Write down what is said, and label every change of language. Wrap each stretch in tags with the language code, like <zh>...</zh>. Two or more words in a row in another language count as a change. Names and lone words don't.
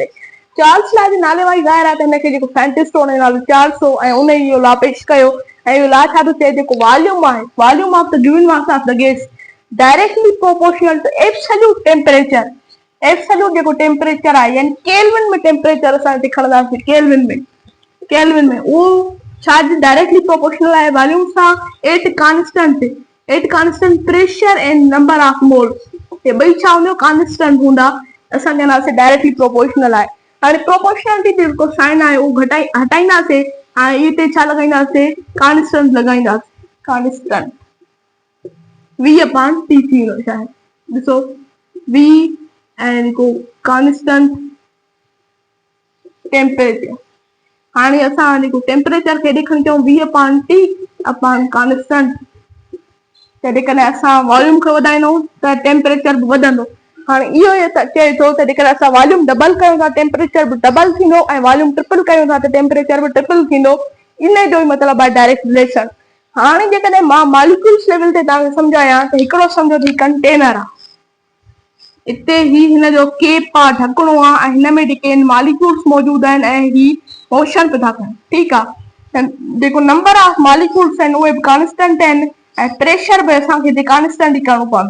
<sd>चार्ल्स लॉ जे नाले वाली ज़ाहिर है त इनके जो साइंटिस्ट हो नालो चार्ल्स हो ए उन यो लॉ पेश कयो ए लॉ छा तो चे जो वॉल्यूम है</sd> <en>volume of the given mass of the gas directly proportional to absolute temperature.</en> <sd>एब्सोल्यूट जो टेम्परेचर है यानी केल्विन में टेम्परेचर असां लिखणदासीं केल्विन में वो चार्ज</sd> <en>directly proportional</en> <sd>है वॉल्यूम सा</sd> <en>at constant pressure and number of moles</en> <sd>ये बई छा हुंदो कांस्टेंट हुंदा असां चवंदासीं</sd> <en>directly proportional</en> <sd>है। हाणे प्रोपोर्शनलिटी जो साइन है वो हटाईंदासीं हाणे इते छा लगाईंदासीं कांस्टेंट लगाईंदासीं कांस्टेंट</sd> <en>v upon t</en> <sd>थी वियो शायद ॾिसो v एंड को</sd> <en>constant temperature.</en> <sd>हाणे असां जेको टेम्परेचर खे ॾेखण कयूं</sd> <en>v upon t upon constant</en> <sd>जेकॾहिं असां वॉल्यूम खे वधाईंदो त टेम्परेचर बि वधंदो। हाणे इहो चए थो त जेकॾहिं असां वॉल्यूम डबल कयूं था टेम्परेचर बि डबल थींदो ऐं वॉल्यूम ट्रिपल कयूं था त टेम्परेचर बि ट्रिपल थींदो। इन जो ई मतिलबु आहे</sd> <en>direct relation.</en> <sd>हाणे जेकॾहिं मां मॉलिक्यूल्स लेवल ते तव्हांखे सम्झायां त हिकिड़ो सम्झो त कंटेनर आहे इते ही हिन जो केप आहे ढकणो आहे ऐं हिन में जेके मॉलिक्यूल्स मौजूद आहिनि ऐं ही मोशन पिया कनि ठीकु आहे जेको</sd> <en>number of molecules</en> <sd>आहिनि उहे बि कांस्टेंट आहिनि ऐं प्रेशर बि असांखे कांस्टेंट ई करणो पवंदो।</sd>